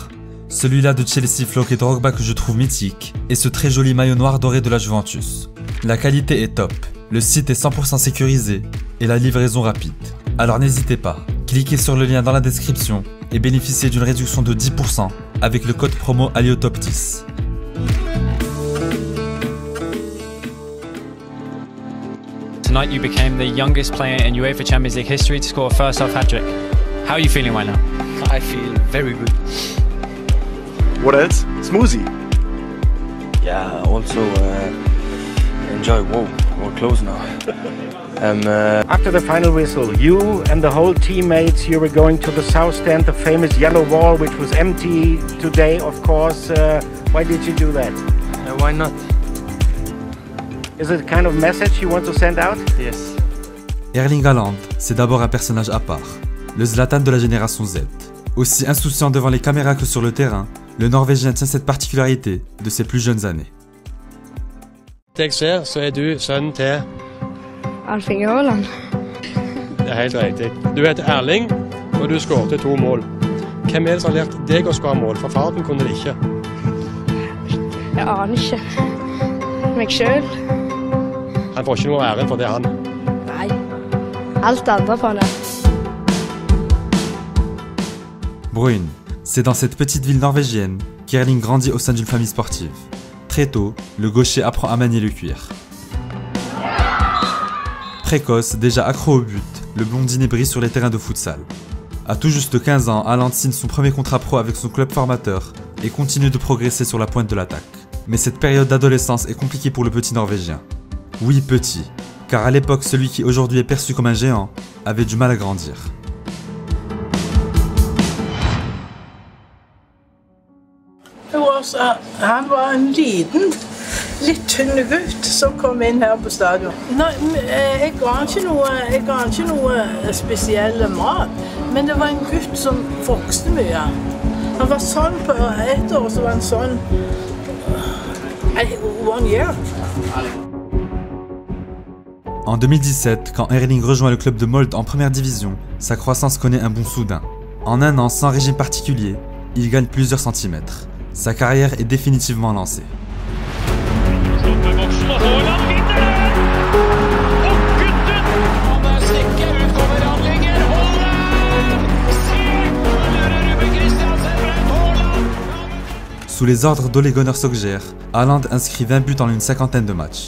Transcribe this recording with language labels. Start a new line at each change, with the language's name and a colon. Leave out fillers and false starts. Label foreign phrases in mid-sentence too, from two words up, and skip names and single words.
French: Celui-là de Chelsea floqué Drogba que je trouve mythique et ce très joli maillot noir doré de la Juventus. La qualité est top, le site est 100% sécurisé et la livraison rapide. Alors n'hésitez pas, cliquez sur le lien dans la description et bénéficiez d'une réduction de 10% avec le code promo ALIOTOP10.
English: Tonight you became the youngest player in UEFA Champions League history to score a first-half hat-trick. How are you feeling right now? I feel very good. What else? Smoothie. Yeah, also enjoy. Whoa, we're close now. After the final whistle, you and the whole teammates, you were going to the south stand, the famous yellow wall, which was empty today, of course. Why did you do that? Why not? Is it a kind of message you want to send out? Yes.
French: Erling Haaland, c'est d'abord un personnage à part, le Zlatan de la génération Z. Aussi insouciant devant les caméras que sur le terrain, le Norvégien tient cette particularité de ses plus jeunes années.
Norwegian: Jeg ser, så du sønnen til Erling Haaland. Det helt riktig. Du heter Erling, og du skårte 2 mål. Hvem det som har lært deg å skåre mål? For faren kunne det ikke. Jeg aner ikke. Meg selv. Han får ikke noe æren for det, han. Nei. Alt andre for han.
French: Bruyne, c'est dans cette petite ville norvégienne qu'Erling grandit au sein d'une famille sportive. Très tôt, le gaucher apprend à manier le cuir. Précoce, déjà accro au but, le blondinet brille sur les terrains de futsal. À tout juste 15 ans, Haaland signe son premier contrat pro avec son club formateur et continue de progresser sur la pointe de l'attaque. Mais cette période d'adolescence est compliquée pour le petit Norvégien. Oui, petit, car à l'époque, celui qui aujourd'hui est perçu comme un géant avait du mal à grandir.
Norwegian: Han var en liten, litt tynn gutt som kom inn her på stadion. Jeg ga han ikke noe spesiell mat, men det var en gutt som vokste mye. Han var sånn på 1 år, så var han sånn 1 year.
French: En 2017, quand Erling rejoint le club de Molde en première division, sa croissance connaît un bond soudain. En 1 an, sans régime particulier, il gagne plusieurs centimètres. Sa carrière est définitivement lancée. Sous les ordres d'Ole Gunnar Solskjær, Haaland inscrit 20 buts en une 50aine de matchs.